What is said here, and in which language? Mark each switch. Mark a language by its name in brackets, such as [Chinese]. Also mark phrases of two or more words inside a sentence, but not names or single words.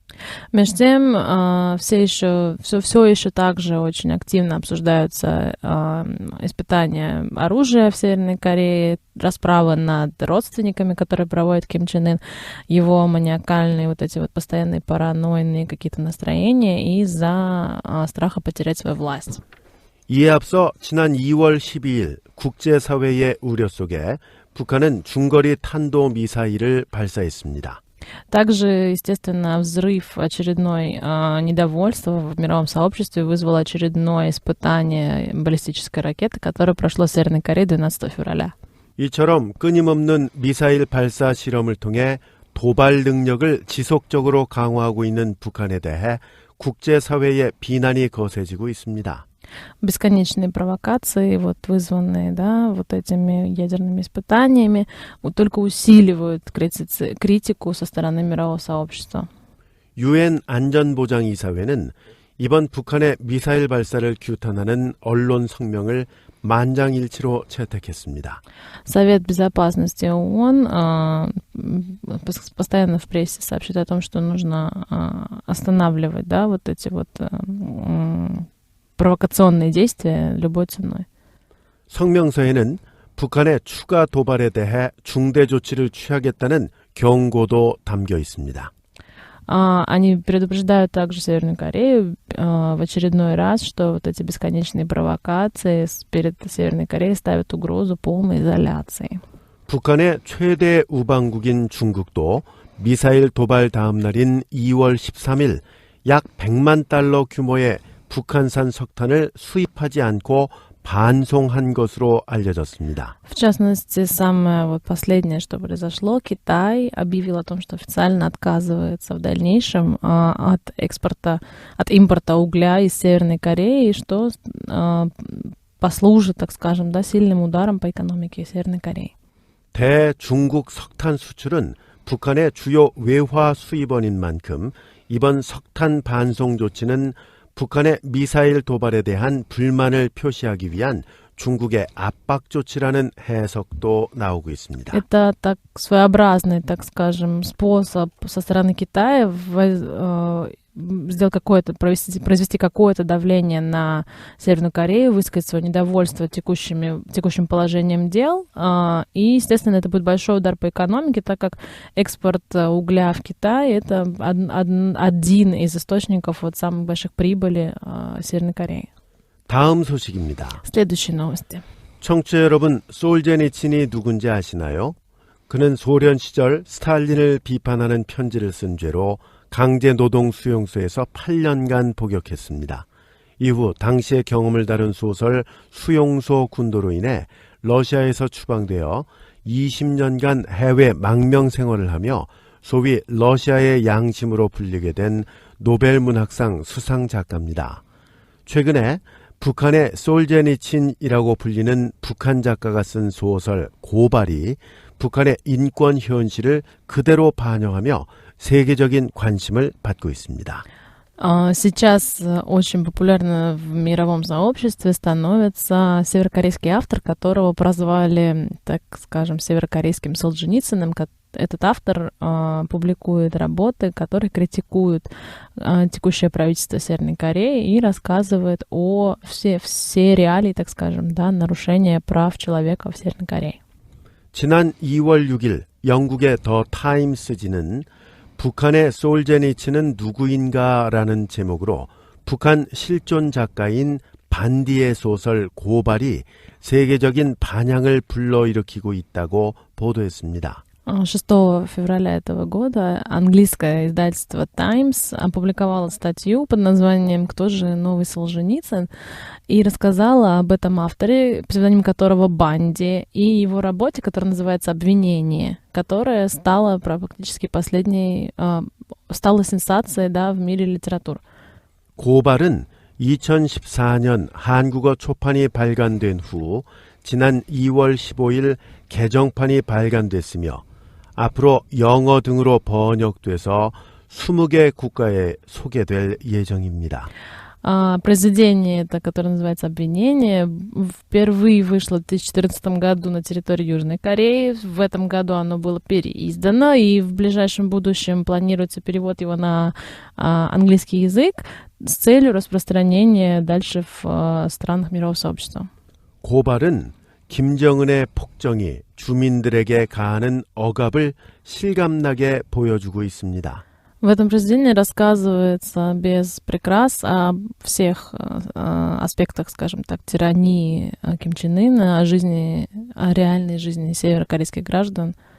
[Russian] Между тем, все еще также очень активно обсуждаются испытания оружия в Северной Корее, расправа над родственниками, которые проводит Ким Чен Ын, его маниакальные вот эти вот постоянные паранойные какие-то настроения из-за страха потерять свою власть. [Korean] 이에 앞서 지난 2월 12일 국제사회의 우려 속에 북한은 중거리 탄도 미사일을 발사했습니다. [Russian] Также, естественно, взрыв очередной недовольства в мировом сообществе вызвал очередное испытание баллистической ракеты, которое прошло в Северной Корее 12 февраля. [Korean] 이처럼 끊임없는 미사일 발사 실험을 통해 도발 능력을 지속적으로 강화하고 있는 북한에 대해 국제사회의 비난이 거세지고 있습니다. [Russian] Бесконечные провокации, вот, вызванные, да, вот этими ядерными испытаниями, только усиливают критику со стороны мирового сообщества. [Korean] 유엔 안전보장이사회는 이번 북한의 미사일 발사를 규탄하는 언론 성명을 만장일치로 채택했습니다. [Russian] Совет Безопасности ООН постоянно в прессе сообщает о том, что нужно останавливать, да, вот эти вот провокационные действия любой ценой. [Korean] 성명서에는 북한의 추가 도발에 대해 중대 조치를 취하겠다는 경고도 담겨 있습니다. [Russian] Они предупреждают также Северную Корею в очередной раз, что вот эти бесконечные провокации перед Северной Кореей ставят угрозу полной изоляции. [Korean] 북한의 최대 우방국인 중국도 미사일 도발 다음 날인 2월 13일 약 100만 달러 규모의 북한산 석탄을 수입하지 않고 반송한 것으로 알려졌습니다. [Russian] В частности, самое вот последнее, что произошло, Китай объявил о том, что официально отказывается в дальнейшем от импорта угля из Северной Кореи, что послужит, так скажем, да, сильным ударом по экономике Северной Кореи. [Korean] 대중국 석탄 수출은 북한의 주요 외화 수입원인 만큼 이번 석탄 반송 조치는 북한의 미사일 도발에 대한 불만을 표시하기 위한 중국의 압박 조치라는 해석도 나오고 있습니다. [Russian] Это так своеобразный, так скажем, способ со стороны Китая произвести какое-то давление на Северную Корею, высказать свое недовольство текущим положением дел. И, естественно, это будет большой удар по экономике, так как экспорт угля в Китай — это один из источников вот самых больших прибыли Северной Кореи. [Korean] 다음 소식입니다. [Russian] Следующие новости. [Korean] 청취자 여러분, 솔제니친이 누군지 아시나요? 그는 소련 시절 스탈린을 비판하는 편지를 쓴 죄로 강제노동 수용소에서 8년간 복역했습니다. 이후 당시의 경험을 다룬 소설 수용소 군도로 인해 러시아에서 추방되어 20년간 해외 망명 생활을 하며 소위 러시아의 양심으로 불리게 된 노벨문학상 수상 작가입니다. 최근에 북한의 솔제니친이라고 불리는 북한 작가가 쓴 소설 고발이 북한의 인권 현실을 그대로 반영하며 세계적인 관심을 받고 있습니다. [Russian] Сейчас очень популярно в мировом сообществе становится северокорейский автор, которого прозвали, так скажем, северокорейским Солженицыным. Этот автор публикует работы, которые критикуют текущее правительство Северной Кореи и рассказывает о все реалии, так скажем, да, нарушения прав человека в Северной Корее. [Korean] 지난 2월 6일 영국의 더 타임스지는 북한의 솔제니츠는 누구인가라는 제목으로 북한 실존 작가인 반디의 소설 고발이 세계적인 반향을 불러일으키고 있다고 보도했습니다. [Russian] 6 февраля этого года английское издательство Times опубликовало статью под названием «Кто же новый Солженицын?» и рассказала об этом авторе, псевдоним которого Банди, и его работе, которая называется «Обвинение», которая стала практически последней, стала сенсацией, да, в мире литературы. [Korean] 고발은 2014년 한국어 초판이 발간된 후 지난 2월 15일 개정판이 발간됐으며 앞으로 영어 등으로 번역돼서 20개 국가에 소개될 예정입니다. [Russian] Произведение, это, которое называется «Обвинение», впервые вышло в 2014 году на территории Южной Кореи. В этом году оно было переиздано, и в ближайшем будущем планируется перевод его на английский язык с целью распространения дальше в странах мирового сообщества. [Korean] 고발은 김정은의 폭정이 주민들에게 가하는 억압을 실감나게 보여주고 있습니다. [Russian] В этом произведении рассказывается без прикрас о всех аспектах, скажем так, тирании Ким Чен Ына, о реальной жизни северокорейских граждан.